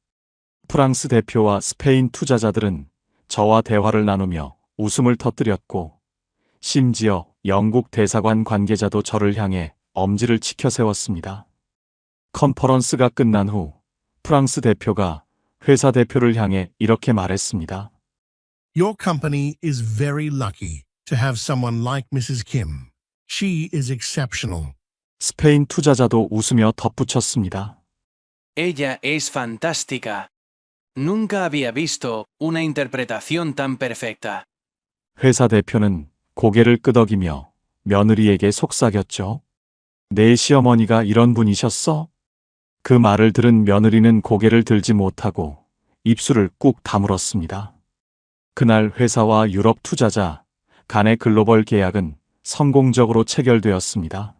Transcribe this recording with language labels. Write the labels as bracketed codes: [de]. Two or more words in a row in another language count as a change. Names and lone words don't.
[ko] 프랑스 대표와 스페인 투자자들은 저와 대화를 나누며 웃음을 터뜨렸고 심지어 영국 대사관 관계자도 저를 향해 엄지를 치켜 세웠습니다. 컨퍼런스가 끝난 후 프랑스 대표가 회사 대표를 향해 이렇게 말했습니다. [en] Your company is very lucky to have someone like Mrs. Kim. She is exceptional. [ko] 스페인 투자자도 웃으며 덧붙였습니다. [es] Ella es fantástica. Nunca había visto una interpretación tan perfecta. [ko] 회사 대표는 고개를 끄덕이며 며느리에게 속삭였죠. 내 시어머니가 이런 분이셨어? 그 말을 들은 며느리는 고개를 들지 못하고 입술을 꾹 다물었습니다. 그날 회사와 유럽 투자자 간의 글로벌 계약은 성공적으로 체결되었습니다.